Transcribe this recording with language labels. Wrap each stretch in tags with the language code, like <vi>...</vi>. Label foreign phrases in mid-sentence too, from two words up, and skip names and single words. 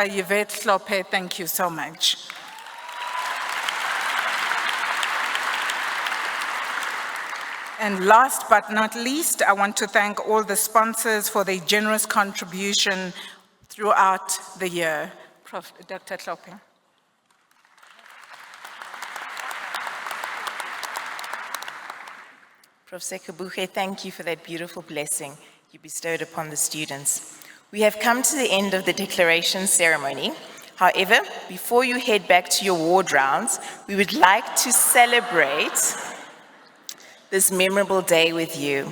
<en>Yvette Hlophe, thank you so much. And last but not least, I want to thank all the sponsors for their generous contribution throughout the year. Dr. Hlophe. Prof. Sekabuche, thank you for that beautiful blessing you bestowed upon the students. We have come to the end of the declaration ceremony. However, before you head back to your ward rounds, we would like to celebrate this memorable day with you.</en>